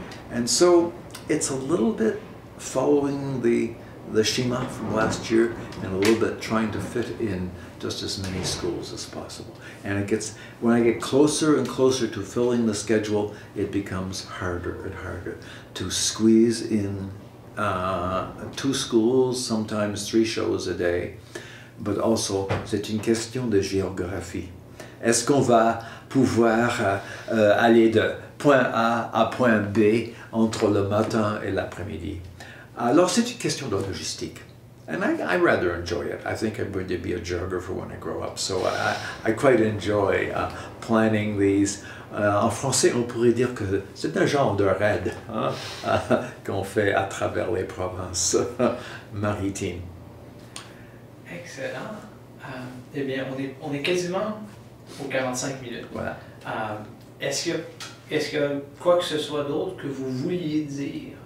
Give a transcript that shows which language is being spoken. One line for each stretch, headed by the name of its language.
English: And so it's a little bit following the schema from last year and a little bit trying to fit in just as many schools as possible. And it gets, when I get closer and closer to filling the schedule, it becomes harder and harder to squeeze in 2 schools, sometimes 3 shows a day. But also,
French: c'est une question de géographie. Est-ce qu'on va pouvoir aller de point A à point B entre le matin et l'après-midi? Alors, c'est une question de logistique.
English: And I rather enjoy it. I think I'm going to be a geographer when I grow up, so I quite enjoy planning these.
French: En français, on pourrait dire que c'est un genre de raid qu'on fait à travers les provinces maritimes. Excellent. Eh bien, on est quasiment aux 45 minutes. Voilà. Est-ce qu'il y a quoi que ce soit d'autre que vous vouliez dire?